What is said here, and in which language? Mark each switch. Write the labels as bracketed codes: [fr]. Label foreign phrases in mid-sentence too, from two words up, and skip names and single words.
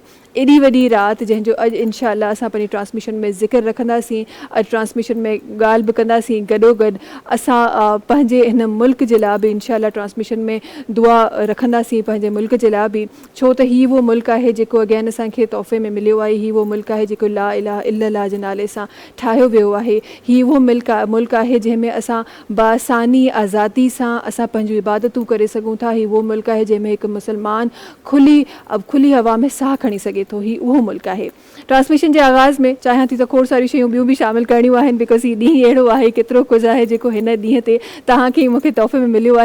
[sd] एॾी वॾी राति जंहिंजो अॼु इंशाअल्लाह असां पंहिंजी ट्रांसमिशन में ज़िक्र रखंदासीं, अॼु ट्रांसमिशन में ॻाल्हि बि कंदासीं, गॾोगॾु असां पंहिंजे हिन मुल्क जे लाइ बि इंशाअल्लाह ट्रांसमिशन में दुआ रखंदासीं पंहिंजे मुल्क जे लाइ बि, छो त हीउ उहो मुल्क आहे जेको अगेन असांखे तोहफ़े में मिलियो आहे। हीउ उहो मुल्क आहे जेको [ar] لا إله إلا الله [sd] जे नाले सां ठाहियो वियो आहे। हीउ उहो मुल्क आहे जंहिंमें असां बासानी आज़ादी सां असां पंहिंजूं इबादतूं करे सघूं था। हीउ उहो मुल्क आहे जंहिंमें हिकु मुस्लमान खुली हवा में साह खणी सघे थो। हीउ उहो मुल्क आहे। ट्रांसमिशन जे आगाज़ में चाहियां थी त खोड़ सारियूं शयूं ॿियूं बि शामिलु करणियूं आहिनि, बिकॉज़ हीउ ॾींहुं अहिड़ो आहे, केतिरो कुझु आहे जेको हिन ॾींहं ते तव्हांखे मूंखे तोहफ़े में मिलियो आहे।